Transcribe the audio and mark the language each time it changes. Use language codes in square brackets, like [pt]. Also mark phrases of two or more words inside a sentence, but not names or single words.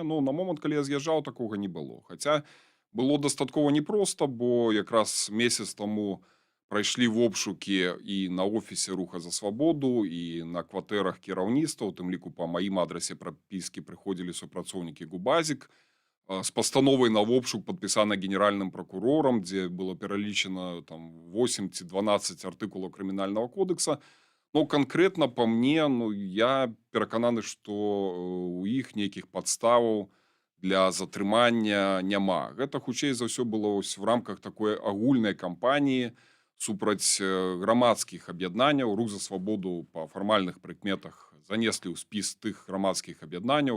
[be] Ну, на момант, калі я з'язджаў, такога не было. Хаця было дастаткова непроста, бо якраз месяц таму прайшлі обшукі і на офісе руха за свабоду, і на кватэрах кіраўніцтва, у тым ліку па маім адрасе прапіскі прыходзілі супрацоўнікі Губазік, [ru] с постановой на обшук, подписанной генеральным прокурором, где было [be] перелічено там 8 ці 12 артыкулаў Крымінального кодекса. [ru] Но конкретно по мне, [be] ну, я перакананы, што у іх нейкіх падставаў для затрымання няма. Гэта хутчэй за ўсё было в рамках такой агульнай кампаніі супраць грамадскіх аб'яднанняў. Рух за свабоду па фармальных прыкметах занеслі ў спіс тых грамадскіх аб'яднанняў.